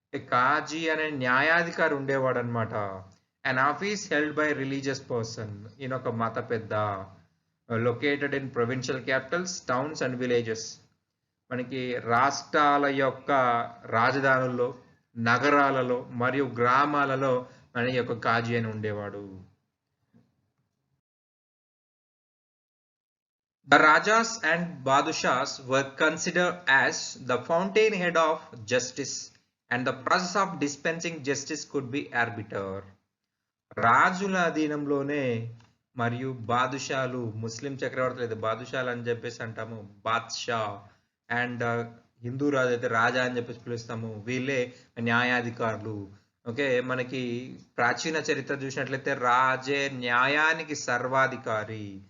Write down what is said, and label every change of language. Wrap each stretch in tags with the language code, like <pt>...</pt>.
<te>కాజీ అనే న్యాయాధికారి ఉండేవాడు అనమాట.</te> <en>An office held by religious person.</en> <te>ఈయన ఒక మత పెద్ద.</te> <en>Located in provincial capitals, towns and villages.</en> <te>మనకి రాష్ట్రాల యొక్క రాజధానుల్లో, నగరాలలో మరియు గ్రామాలలో మన యొక్క కాజీ అని ఉండేవాడు.</te> <en>The Rajas and Badushas were considered as the fountainhead of justice, and the process of dispensing justice could be arbiter.</en> <te>రాజుల అధీనంలోనే మరియు బాదుషాలు, ముస్లిం చక్రవర్తులు అయితే బాదుషాలు అని చెప్పేసి అంటాము. బాద్‌షా అండ్ హిందూ రాజు అయితే రాజా అని చెప్పేసి పిలుస్తాము. వీళ్ళే న్యాయాధికారులు. ఓకే. మనకి ప్రాచీన చరిత్ర చూసినట్లయితే రాజే న్యాయానికి సర్వాధికారి.</te>